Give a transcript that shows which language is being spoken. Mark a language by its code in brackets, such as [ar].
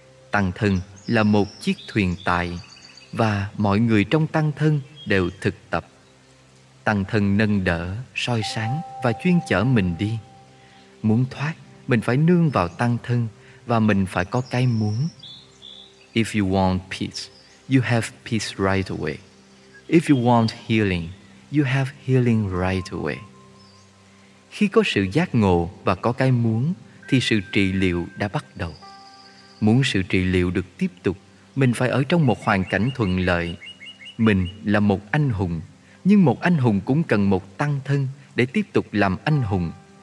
[vi] Tăng thân là một chiếc thuyền tại, và mọi người trong tăng thân đều thực tập. Tăng thân nâng đỡ, soi sáng và chuyên chở mình đi. Muốn thoát, mình phải nương vào tăng thân và mình phải có cái muốn. [en] If you want peace, you have peace right away. If you want healing, you have healing right away. [vi] Khi có sự giác ngộ và có cái muốn thì sự trị liệu đã bắt đầu. Muốn sự trị liệu được tiếp tục, mình phải ở trong một hoàn cảnh thuận lợi. Mình là một anh hùng, nhưng một anh hùng cũng cần một tăng thân để tiếp tục làm anh hùng.